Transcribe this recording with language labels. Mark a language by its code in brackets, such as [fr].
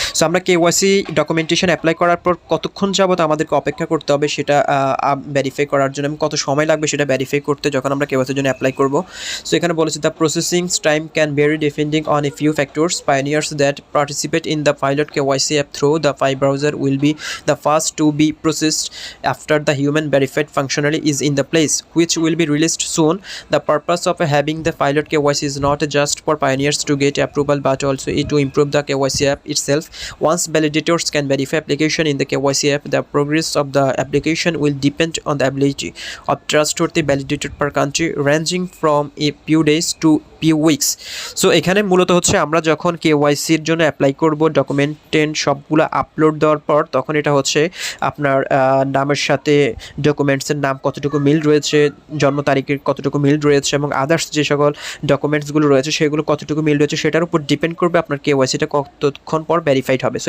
[bn] So আমরা KYC documentation apply করার পর কতক্ষণ যাবত আমাদেরকে অপেক্ষা করতে হবে সেটা ভেরিফাই করার জন্য, এবং কত সময় লাগবে সেটা ভেরিফাই করতে যখন আমরা কেওয়াইসির জন্য অ্যাপ্লাই করব। সো এখানে বলেছে [en] The processing time can vary depending on a few factors. Pioneers that participate in the pilot KYC app through the Pi browser will be the first to be processed after the human verified functionality is in the place, which will be released soon. The purpose of having the pilot KYC is not just for pioneers to get approval but also to improve the KYC app itself. Once validators can verify application in the KYC app, the progress of the application will depend on the ability of trustworthy validator per country, ranging from a few days to few weeks. [bn] So এখানে মূলত হচ্ছে আমরা যখন কেওয়াইসির জন্য apply করব, ডকুমেন্টেন্ট সবগুলো upload দেওয়ার পর তখন এটা হচ্ছে আপনার নামের সাথে ডকুমেন্টসের নাম কতটুকু মিল রয়েছে, জন্ম তারিখের কতটুকু মিল রয়েছে এবং আদার্স যে সকল ডকুমেন্টসগুলো রয়েছে সেগুলো কতটুকু মিল রয়েছে সেটার উপর ডিপেন্ড করবে আপনার কেওয়াইসিটা কতক্ষণ পর ভেরিফাইড হবে।